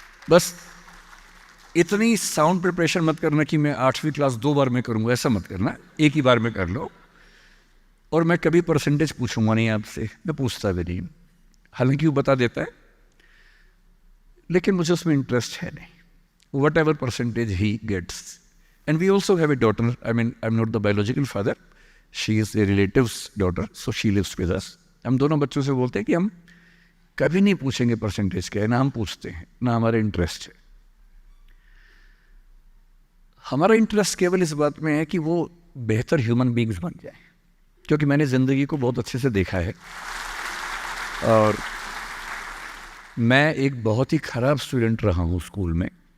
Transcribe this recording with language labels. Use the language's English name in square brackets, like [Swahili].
[Hindi] बस इतनी sound preparation मत करना कि मैं 8वीं क्लास 2 बार में करूँगा, ऐसा मत करना. एक ही बार में कर लो. और मैं कभी परसेंटेज पूछूंगा नहीं आपसे, मैं पूछता भी नहीं. हालांकि वो बता देता है, लेकिन मुझे उसमें इंटरेस्ट है नहीं. [English] Whatever percentage he gets. And we also have a daughter. I mean, I'm not the biological father. She is a relative's daughter, so she lives with us. [Hindi] हम दोनों बच्चों से बोलते हैं कि हम कभी नहीं पूछेंगे परसेंटेज क्या है, ना हम पूछते हैं, ना हमारा इंटरेस्ट है. हमारा इंटरेस्ट केवल इस बात में है कि वो बेहतर ह्यूमन बींग्स बन जाए. क्योंकि मैंने ज़िंदगी को बहुत अच्छे से देखा है और मैं एक बहुत ही ख़राब स्टूडेंट रहा हूँ स्कूल में.